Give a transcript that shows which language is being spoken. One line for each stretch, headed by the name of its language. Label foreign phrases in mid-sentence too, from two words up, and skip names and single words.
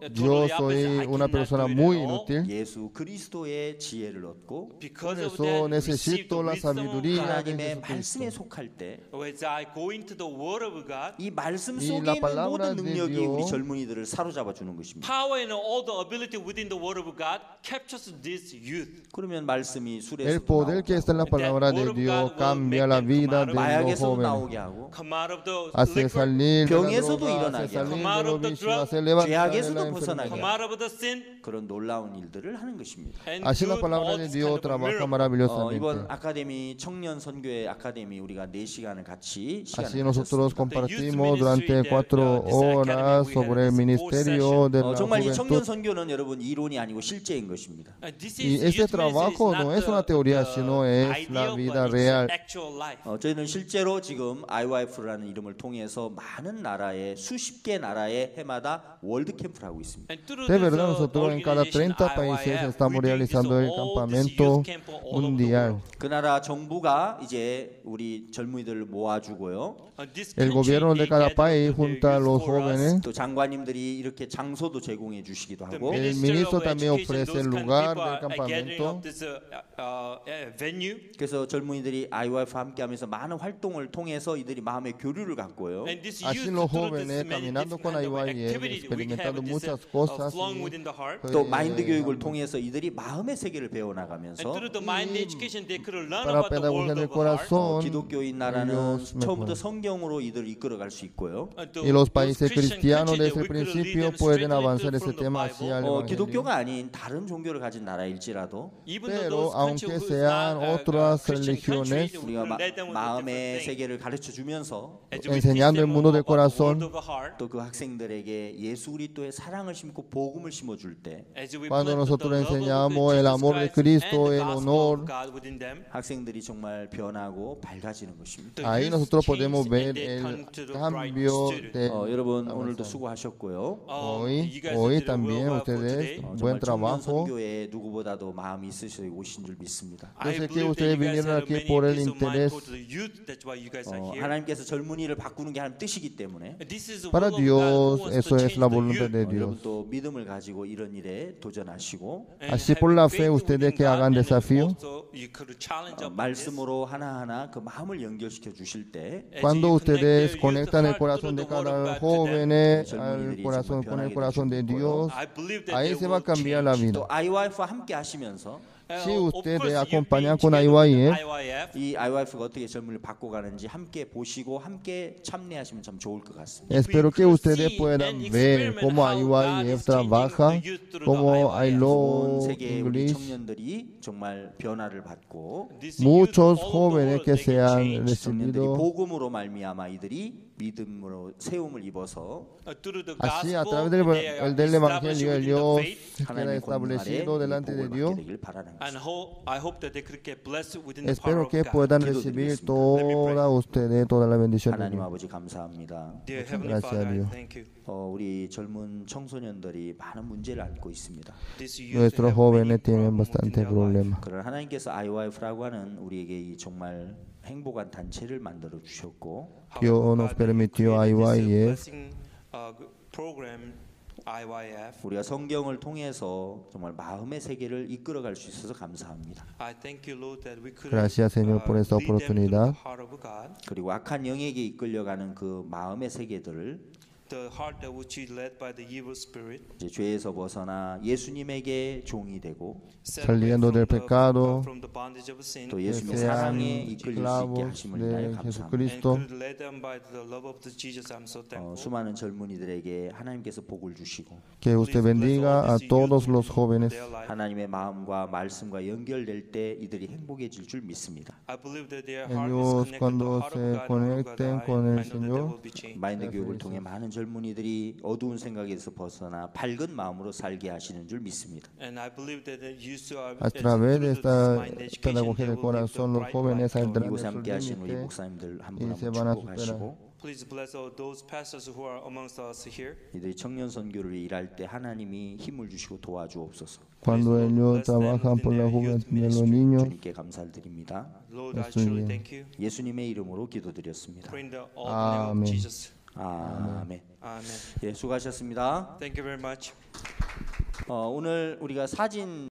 Spanish: Yo soy una persona muy inútil. inútil.
Korean: 예수 그리스도의 지혜를 얻고
English: Because of
Spanish: Por
English: that,
Spanish: eso
English: receive
Spanish: necesito
English: the
Spanish: la
English: wisdom of
Spanish: sabiduría
English: God.
Spanish: de
Korean: 하나님의
Spanish: Jesucristo.
Korean: 말씀에 속할 때 이
English: As I go into the Word of God,
Korean: 말씀
Spanish: Y
Korean: 속에
Spanish: la
Korean: 있는
Spanish: palabra
Korean: 모든
Spanish: de
Korean: 능력이
Spanish: Dios
Korean: 우리 젊은이들을 사로잡아 주는 것입니다.
English: power and all the ability within the Word of God captures this youth.
Korean: 그러면 말씀이 술에서
Spanish: El poder que está en la palabra de Dios cambia la vida de los
Korean: 마약에서
Spanish: jóvenes.
Korean: 나오게 하고
English: Come out of the
Spanish: Hace
English: liquor,
Spanish: salir de la
Korean: 병에서도 병에서도
Spanish: hace
Korean: 일어나게
Spanish: salir
Korean: 하고
Spanish: de los vicios, hace levantar de la
Korean: 죄악에서도 벗어나게
English: come
Spanish: enfermedad.
English: out of the sin,
Korean: 그런 놀라운 일들을 하는 것입니다.
English: and
Spanish: Así
English: do
Spanish: la palabra
English: all
Spanish: de
English: this
Spanish: Dios
English: kind of
Spanish: trabaja
English: miracle.
Spanish: maravillosamente.
Korean: 이번 아카데미 청년 선교회 아카데미 우리가 4시간을 같이
Spanish: Así
Korean: 시간을
Spanish: nosotros
Korean: 가졌습니다.
Spanish: compartimos durante 4 horas sobre el ministerio de la
Korean: 정말 이 청년
Spanish: juventud.
Korean: 선교는 여러분 이론이 아니고 실제인 것입니다.
Spanish: Y este trabajo no es una teoría, sino es la vida real.
Korean: 저희는 실제로 지금 IYF라는 이름을 통해서 많은 나라에 수십 개 나라의 해마다 월드 캠프를 하고 있습니다.
Spanish: De verdad, nosotros en cada 30 países estamos realizando el campamento mundial.
Korean: 그 나라 정부가 이제 우리 젊은이들을 모아주고요.
Spanish: El gobierno de cada país junta a los jóvenes.
Korean: 또 장관님들이 이렇게 장소도 제공해 주시기도 하고
Spanish: El ministro también ofrece el lugar del campamento.
Korean: 그래서 젊은이들이 IYF 함께하면서 많은 활동을 통해서 이들이 마음의 교류를 갖고요.
Spanish: Así los jóvenes caminando con IYF, experimentando muchas cosas.
Korean: 또 마인드 교육을 통해서 이들이 마음의 세계를 배워나가면서
Spanish: Para pedagogía del corazón,
Korean: 기독교인 나라는
Spanish: ellos
Korean: 처음부터 성경으로 이들을 이끌어갈 수 있고요.
Spanish: y los países cristianos desde el principio pueden avanzar ese tema hacia el evangelio.
Korean: 기독교가 아닌 다른 종교를 가진 나라일지라도
Spanish: Pero aunque sean otras religiones,
Korean: 우리가 마음의 세계를 가르쳐 주면서
Spanish: enseñando el mundo del corazón,
Korean: 또 그 학생들에게 예수 그리스도의 사랑을 심고 복음을 심어 줄 때
Spanish: cuando nosotros enseñamos el amor de Cristo, el honor,
Korean: 학생들이 정말 변하고 밝아지는 것입니다.
Spanish: ahí nosotros podemos ver el cambio de
Korean: 여러분 오늘도 수고하셨고요.
Spanish: hoy también ustedes buen
Korean: 청년
Spanish: trabajo.
Korean: 선교에 누구보다도 마음이 있으셔서 오신 줄 믿습니다.
Spanish: Yo sé que ustedes vinieron aquí por el interés.
Korean: 하나님께서 젊은이를 바꾸는 게 하나님 뜻이기 때문에
Spanish: Para Dios, eso es la voluntad de
Korean: 여러분
Spanish: Dios.
Korean: 또 믿음을 가지고 이런 일에 도전하시고
Spanish: Así por la fe ustedes que hagan desafío.
Korean: 말씀으로 하나하나 그 마음을 연결시켜 주실 때
Spanish: Cuando ustedes conectan el corazón de cada joven al corazón, con el corazón de Dios, ahí se va a cambiar la vida.
Korean: 또 IYF와 함께 하시면서
Spanish: Si ustedes acompañan con IYF,
Korean: 이 IYF가 어떻게 젊은이를 바꿔가는지 함께 보시고 함께 참여하시면 참 좋을 것 같습니다.
Spanish: espero que ustedes puedan ver cómo IYF trabaja, cómo I
Korean: 온
English: love
Korean: 세계의 우리
English: English.
Korean: 청년들이 정말 변화를 받고
Spanish: Muchos jóvenes que se han
Korean: 청년들이
Spanish: recibido
Korean: 복음으로 말미암아 이들이 믿음으로 세움을 입어서
Spanish: así a través del Evangelio ellos quedan
Korean: 하나님의 권능 아래
Spanish: establecidos delante de
Korean: 복을
Spanish: Dios.
Korean: 받게 되길 바라는 것입니다.
Spanish: Espero que puedan recibir toda ustedes, toda la bendición de
Korean: 하나님
Spanish: Dios.
Korean: 아버지 감사합니다.
Spanish: Gracias a Dios.
Korean: 우리 젊은 청소년들이 많은 문제를 안고 있습니다.
Spanish: Nuestros jóvenes tienen bastante problemas.
Korean: 그러나 하나님께서 IYF라고 하는 우리에게 이 정말 행복한 단체를 만들어 주셨고
Spanish: Dios nos permitió IYF.
Korean: 우리가 성경을 통해서 정말 마음의 세계를 이끌어갈 수 있어서 감사합니다.
Spanish: Gracias, Señor, por esta oportunidad.
Korean: 그리고 악한 영에게 이끌려가는 그 마음의 세계들을
English: The heart that which is led by the evil spirit,
Korean: 이제 죄에서 벗어나 예수님에게 종이 되고
Spanish: Saliendo del pecado,
English: from the bondage of sin,
Korean: 또
Spanish: que
Korean: 예수님의
Spanish: sean
Korean: 사랑에 이끌릴 수 있게
Spanish: esclavos
Korean: 하심을
Spanish: de
Korean: 인하여
English: and
Korean: 감사합니다.
Spanish: Jesucristo.
English: could lead them by the love of the Jesus. I'm so thankful.
Korean: 수많은 젊은이들에게 하나님께서 복을 주시고
Spanish: Que usted bendiga a todos los jóvenes.
Korean: 하나님의 마음과 말씀과 연결될 때 이들이 행복해질 줄 믿습니다.
English: I believe that their heart is
Spanish: Ellos
English: connected to the
Spanish: cuando
English: heart of
Spanish: se
English: God and the
Spanish: conecten
English: word of
Spanish: con
English: God,
Spanish: el
English: I know that they
Spanish: Señor,
English: will be changed.
Korean: 마인드 교육을 통해 많은 젊은이들이 어두운 생각에서 벗어나 밝은 마음으로 살게 하시는 줄 믿습니다.
English: And I believe that you
Spanish: a través de esta pedagogía del corazón, los jóvenes saldrán de
Korean: 이곳에
Spanish: sus
Korean: 함께 하신 우리
Spanish: límites
Korean: 목사님들 한
Spanish: y
Korean: 분 한
Spanish: se
Korean: 분
Spanish: van a
Korean: 축복하시고
English: Please bless all those pastors who are amongst us here.
Korean: 이들이 청년 선교를 일할 때 하나님이 힘을 주시고 도와주옵소서.
Spanish: Cuando ellos trabajan por la juventud de los niños.
Korean: 주님께 감사를 드립니다.
English: Lord, I truly
Korean: 예수님.
English: thank you.
Korean: 예수님의 이름으로 기도드렸습니다.
English: Pray in the name of
Korean: 아멘.
English: Jesus.
Korean: 아멘.
English: Amen.
Korean: 예, 수고하셨습니다.
English: Thank you very much.
Korean: 오늘 우리가 사진